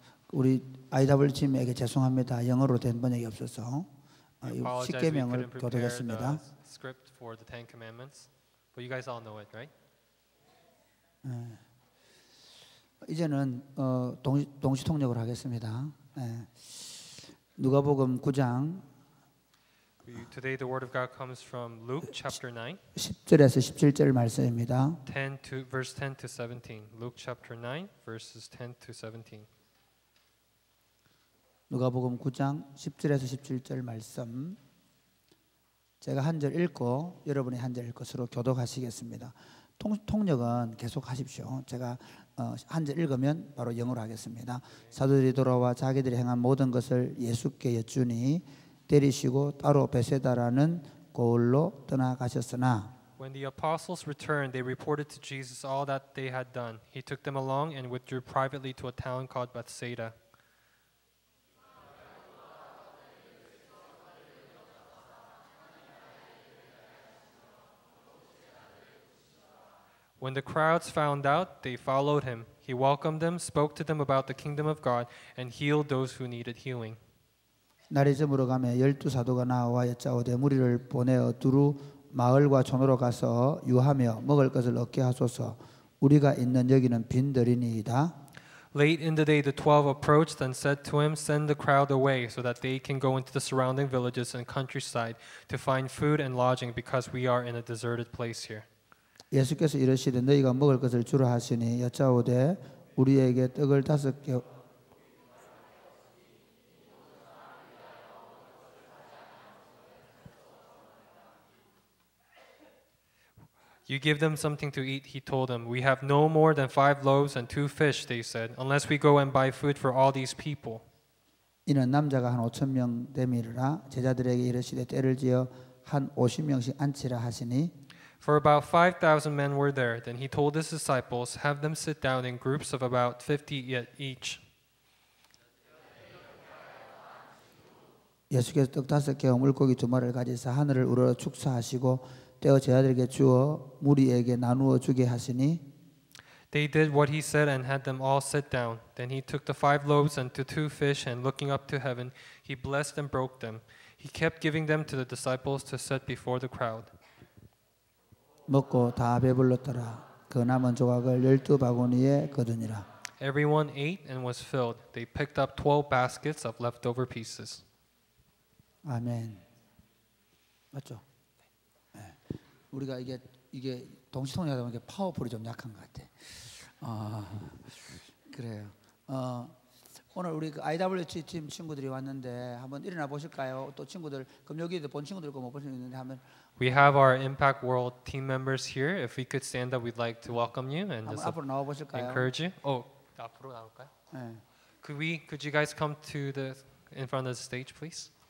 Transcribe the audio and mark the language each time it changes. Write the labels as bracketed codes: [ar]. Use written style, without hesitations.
[ko] 우리 IW 팀에게 죄송합니다. 영어로 된 번역이 없어서 십계명을 교독했습니다. [en] Script for the Ten Commandments, but you guys all know it, right? [ko] 이제는 동시 통역을 하겠습니다. 누가복음 9장. [en] Today the word of God comes from Luke chapter 9. [ko] 10절에서 17절 말씀입니다. [en] Verse 10 to 17. Luke chapter 9 verses 10 to 17. [ko] 누가복음 9장 10절에서 17절 말씀. 제가 한 절 읽고 여러분이 한 절 읽고 서로 교독하시겠습니다. 통역은 계속 하십시오. 제가 한 절 읽으면 바로 영어로 하겠습니다. 사도들이 돌아와 자기들이 행한 모든 것을 예수께 여쭈니 데리시고 따로 베세다라는 고을로 떠나가셨으나 [en] When the apostles returned, they reported to Jesus all that they had done. He took them along and withdrew privately to a town called Bethsaida. When the crowds found out, they followed him. He welcomed them, spoke to them about the kingdom of God, and healed those who needed healing. [ko] 날이 저물어가며 12사도가 나와 여짜오되 무리를 보내어 두루 마을과 촌으로 가서 유하며 먹을 것을 얻게 하소서. 우리가 있는 여기는 빈들이니이다. [en] Late in the day, the 12 approached and said to him, "Send the crowd away so that they can go into the surrounding villages and countryside to find food and lodging, because we are in a deserted place here." [ko] 예수께서 이르시되 너희가 먹을 것을 주라 하시니 여짜오되 우리에게 떡을 5개 [en] You give them something to eat, he told them. We have no more than 5 loaves and 2 fish, they said, unless we go and buy food for all these people. [ko] 이는 남자가 한 5,000명 되미르라. 제자들에게 이르시되 때를 지어 한 50명씩 앉히라 하시니 [en] For about 5,000 men were there. Then he told his disciples, have them sit down in groups of about 50 each. [ko] 예수께서 떡 5개와 물고기 2마리를 가지사 하늘을 우러러 축사하시고 떼어 제자들에게 주어 무리에게 나누어 주게 하시니 [en] They did what he said and had them all sit down. Then he took the 5 loaves and the 2 fish, and looking up to heaven, he blessed and broke them. He kept giving them to the disciples to set before the crowd. [ko] 먹고 다 배불렀더라. 그 남은 조각을 12바구니에 거두니라. [en] Everyone ate and was filled. They picked up 12 baskets of leftover pieces. [ko] 아멘. 맞죠? 네. 우리가 이게 동시통역하다 보니까 파워풀이 좀 약한 것 같아. 그래요. 오늘 우리 그 IWC 팀 친구들이 왔는데 한번 일어나 보실까요? 또 친구들 그럼 여기도 본 친구들 있고 못 본 친구들 있는데 한번. [en] We have our Impact World team members here. If we could stand up, we'd like to welcome you and just [ko] 앞으로 나와 보실까요? [en] encourage you. [ko] 앞으로 나올까요? 네. [en] Could you guys come to in front of the stage, please?